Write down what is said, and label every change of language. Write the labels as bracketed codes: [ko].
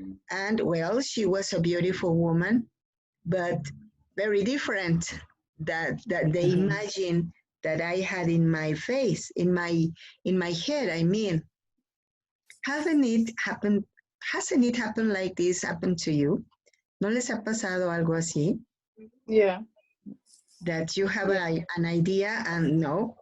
[en] And well, she was a beautiful woman, but very different that the imagine that I had in my face, in my head, I mean. Hasn't it happened like this happened to you? [es] ¿No les ha pasado algo así? [en] Yeah. That you have an idea and no?